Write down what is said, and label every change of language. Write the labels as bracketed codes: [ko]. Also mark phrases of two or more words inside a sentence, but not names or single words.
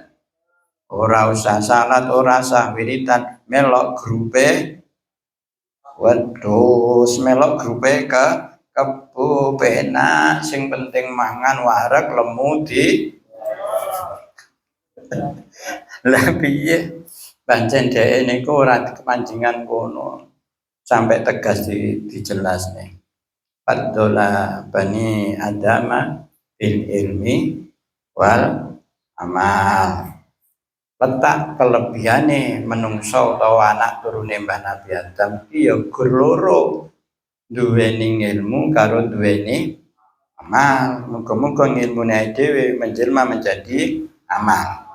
[jv] Ora usah salat, ora usah wiridan, melok grupe wedhus, melok grupe kebu penak sing penting mangan wareg lemu di lah piye pancen dhek niku ora kepancingan kono sampai tegas dijelasne [ar] فضل بني آدم بالعلم والعمل. [jv] Letak kelebihane menungso utawa anak turune Mbah Nabi Adam iki ya gur loro, duweni ilmu karo duweni amal. Muga-muga ilmune dhewe [id] menjelma menjadi [jv] amal.